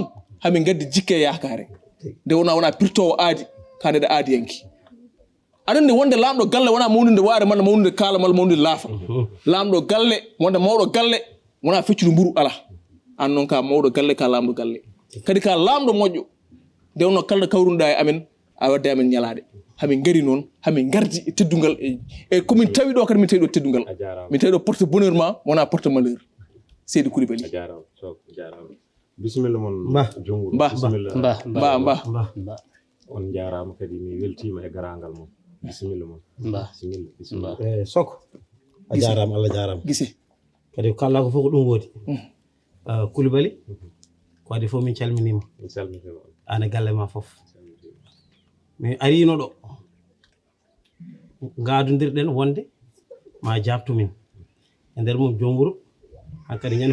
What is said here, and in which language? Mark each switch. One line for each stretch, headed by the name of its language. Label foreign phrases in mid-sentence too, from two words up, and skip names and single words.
Fula: hamin gaddi jikke yakare nde wona pirtowo aadi kande da aadi yanki aɗande wonde lamɗo galle wona mawnude waare malla mawnude kaala malla mawnude laafa lamɗo galle wonde mawɗo galle wona feccude mburu ala an noon ka mawɗo galle ka lamɗo galle kadi ka lamɗo moƴƴo nde wonno kalɗo kawrunoɗa e amen a wadde amen ñalade hamin gari noon hamin gardi e teddungal e komin tawi ɗo kadi min tawi ɗo teddungal min tawi ɗo
French: porte bonheur
Fula: ma wona
French: porte malheur
Fula: Seydou Coulibaly bisimilla mon jonguro mba on jarama kadi mi weltima e garangal mon bisimilla mon bisimilla soko a jarama Allah jarama gise kadi kala ko fof ko ɗum woodi Coulibaly ko adi fof min calminima an e galle ma fof mi arino ɗo gadodirɗen wonde ma jabtumin e nder mum jomburo hankkadi ñande